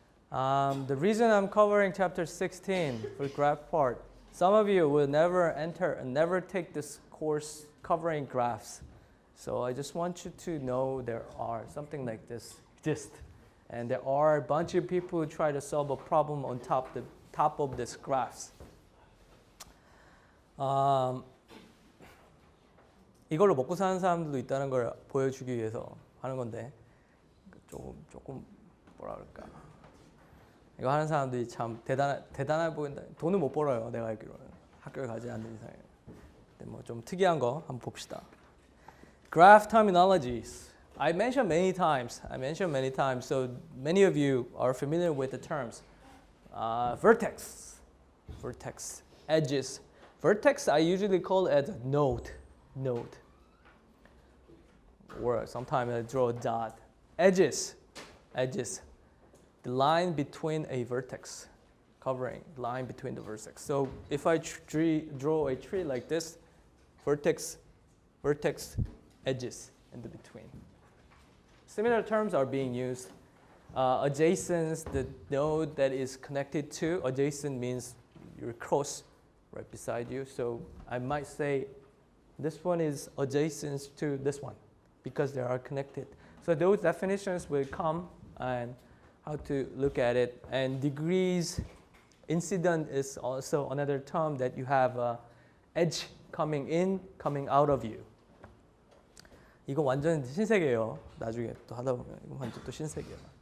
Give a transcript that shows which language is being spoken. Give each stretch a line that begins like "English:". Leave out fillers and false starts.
English: The reason I'm covering chapter 16 for graph part, some of you will never take this course covering graphs. So I just want you to know there are something like this exist. And there are a bunch of people who try to solve a problem on top of this graphs.
Korean: 이걸로 먹고 사는 사람들도 있다는 걸 보여주기 위해서 하는 건데 조금 뭐라 그럴까. 이거 하는 사람들이 참 대단해 보인다. 돈은 못 벌어요. 내가 알기로는. 학교에 가지 않는 이상에. 근데 뭐 좀 특이한 거 한번 봅시다.
English: Graph terminologies. I mentioned many times. So many of you are familiar with the terms. Vertex, edges. Vertex I usually call it a node. Or sometimes I draw a dot. Edges. The line between a vertex, covering line between the vertex. So if I draw a tree like this, vertex, edges in the between. Similar terms are being used. Adjacent, the node that is connected to. Adjacent means you're close, right beside you. So I might say this one is adjacent to this one because they are connected. So those definitions will come and how to look at it. And degrees, incident is also another term that you have edge coming in, coming out of you.
Korean: 이거 완전 신세계예요. 나중에 또 하다 보면 이거 완전 또 신세계예요.